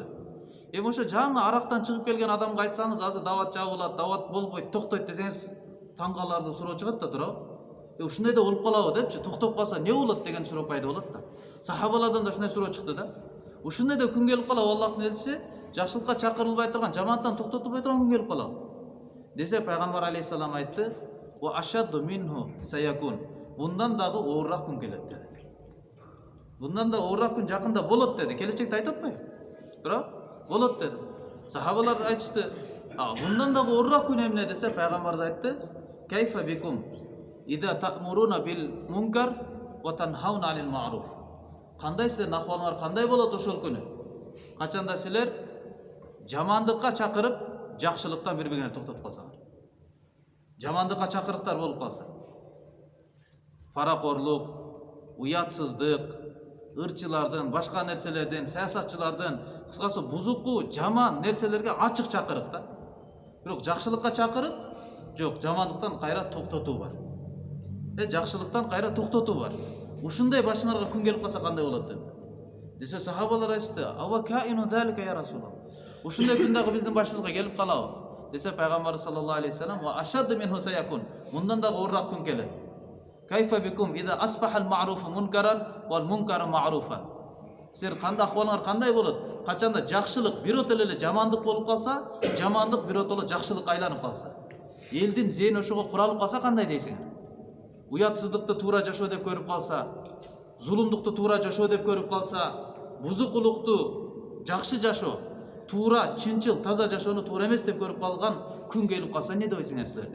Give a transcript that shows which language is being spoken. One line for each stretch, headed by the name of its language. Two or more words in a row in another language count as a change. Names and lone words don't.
Kyrgyz: Эми ошо жаңы арактан чыгып келген адамга айтсаңыз, азыр дават жабылат, дават болбойт, токтойт десеңиз, таң каларлык суроо чыгат да туурабы? Ушундай да болуп калабы депчи, токтоп калса эмне болот деген суроо пайда болот да. Сахабалардан да ушундай суроо чыкты да. Ушундай да күн келип калабы, Аллахтын элчиси жакшылыкка чакырылбай турган, жамандыктан токтотулбай турган күн келип калабы? Десе пайгамбар алейхиссалам айтты:
Arabic: "وأشد منه سيكون."
Kyrgyz: Bundan дагы оорураак күн келет деди. Bundan да оорураак күн жакында болот деди. Келечекти айтып атпайбы? Туура? Болот деди. Сахабалар айтышты. Bundan дагы оорураак күн эмне десе, пайгамбар айтты:
Arabic: "كيف بكم إذا تأمرون بالمنكر وتنهون عن المعروف."
Kyrgyz: Кандай силердин акыбалыңар кандай болот ошол күнү? Качанда силер жамандыкка чакырып, жакшылыктан бири-бириңерди токтотуп калсаңар. Жамандыкка чакырыктар болуп калса. Паракорлук, уятсыздык, ырчылардын, башка нерселердин, саясатчылардын, кыскасы бузуку, жаман нерселерге ачык чакырык да. Бирок жакшылыкка чакырык жок, жамандыктан кайра токтотуу бар. Жакшылыктан кайра токтотуу бар. Ушундай башыңарга күн келип калса кандай болот деп. Десе сахабалар айтты:
Arabic: "أوكائن ذلك يا رسول الله."
Kyrgyz: Ушундай күн дагы биздин башыбызга келип калабы? Десе пайгамбар
Arabic: صلى الله عليه وسلم: "وأشد منه سيكون."
Kyrgyz: Мындан дагы оорураак күн келет.
Arabic: كيف بكم إذا أصبح المعروف منكرا والمنكر معروفا.
Kyrgyz: Силер кандай акыбалыңар кандай болот? Качанда жакшылык биротоло эле жамандык болуп калса, жамандык биротоло жакшылыкка айланып калса, элдин зейини ошого куралып калса кандай дейсиңер? Уятсыздыкты туура жашоо деп көрүп калса, зулумдукту туура жашоо деп көрүп калса, бузукулукту жакшы жашоо, туура, чынчыл, таза жашоону туура эмес деп көрүп калган күн келип калса эмне дейсиңер силер дейт.